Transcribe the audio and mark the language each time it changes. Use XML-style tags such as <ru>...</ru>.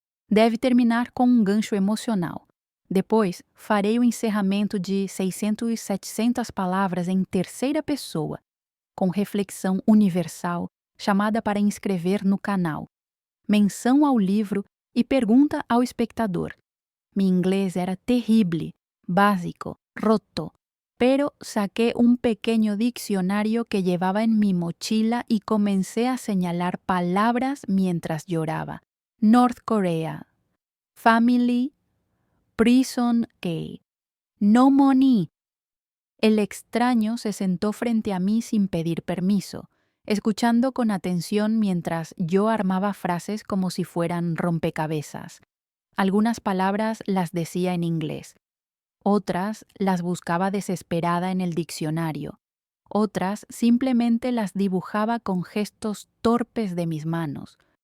<pt>Deve terminar com um gancho emocional. Depois, farei o encerramento de 600 e 700 palavras em terceira pessoa, com reflexão universal, chamada para inscrever no canal, menção ao livro e pergunta ao espectador.</pt> <es>Mi inglés era terrible, básico, roto, pero saqué un pequeño diccionario que llevaba en mi mochila y comencé a señalar palabras mientras lloraba.</es> <en>North Korea, family, prison gay, no money.</en> <es>El extraño se sentó frente a mí sin pedir permiso, escuchando con atención mientras yo armaba frases como si fueran rompecabezas. Algunas palabras las decía en inglés, otras las buscaba desesperada en el diccionario, otras simplemente las dibujaba con gestos torpes de mis manos.</es>